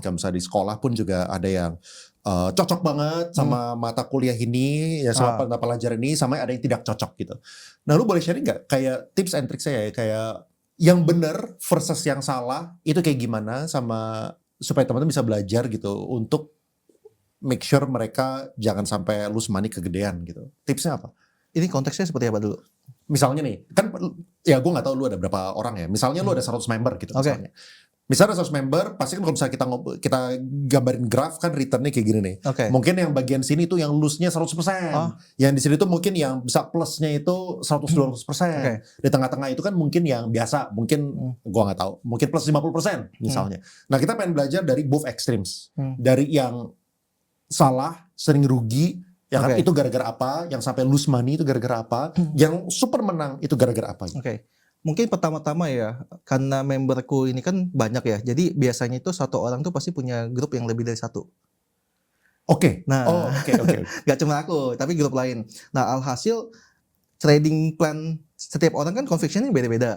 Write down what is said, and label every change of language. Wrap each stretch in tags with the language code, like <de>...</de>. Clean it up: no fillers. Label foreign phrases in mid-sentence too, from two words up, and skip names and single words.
<id>Kayak misalnya di sekolah pun juga ada yang cocok banget sama mata kuliah ini, ya sama pelajaran ini, sama ada yang tidak cocok gitu. Nah, lu boleh sharing nggak kayak</id> <en>tips and tricks</en> <id>saya ya, kayak yang benar versus yang salah itu kayak gimana, sama supaya teman-teman bisa belajar gitu untuk</id> <en>make sure</en> <id>mereka jangan sampai</id> <en>lose money</en> <id>kegedean gitu. Tipsnya apa? Ini konteksnya seperti apa dulu? Misalnya nih, kan ya gue nggak tahu lu ada berapa orang ya. Misalnya lu ada</id> <en>100 member</en> <id>gitu misalnya. Misalnya</id> <en>100 member,</en> <id>pasti kan kalau misalnya kita gambarin graf kan returnnya kayak gini nih. Oke. Mungkin yang bagian sini tuh yang loose-nya 100%. Oh. Yang di sini tuh mungkin yang bisa plusnya itu 100-200%. Oke. Di tengah-tengah itu kan mungkin yang biasa, mungkin gua nggak tahu, mungkin plus 50% misalnya. Nah, kita pengen belajar dari</id> <en>both extremes.</en> <id>Dari yang salah, sering rugi, ya kan, Oke. itu gara-gara apa, yang sampai</id> <en>lose money</en> <id>itu gara-gara apa, yang super menang itu gara-gara apa. Oke. Mungkin pertama-tama ya, karena memberku ini kan banyak ya, jadi biasanya itu satu orang tuh pasti punya grup yang lebih dari satu. Oke. Nah, Oke. Gak cuma aku, tapi grup lain. Nah, alhasil</id> <en>trading plan</en> <id>setiap orang kan convictionnya beda-beda.</id>